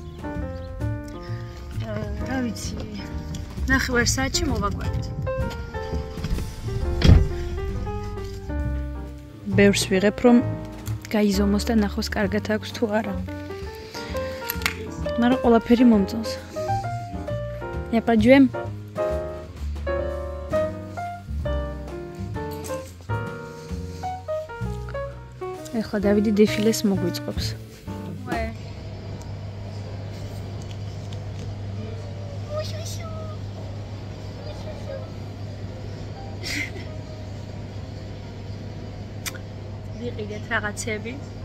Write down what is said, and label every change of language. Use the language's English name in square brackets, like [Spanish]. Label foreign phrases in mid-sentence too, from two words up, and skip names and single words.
[Georgian] რა ვიცი, ნახევარ საათში მოვაგვარეთ. ბევრს ვიღებ, რომ გაიზომოს და ნახოს კარგად აქვს თუ არა. მაგრამ ყველაფერი მომწონს. [French] Y a pas de M. [Georgian] ეხლა დავიდი დეფილეს მოგვიწყობს. Ouais. ვიყიდეთ რაღაცები.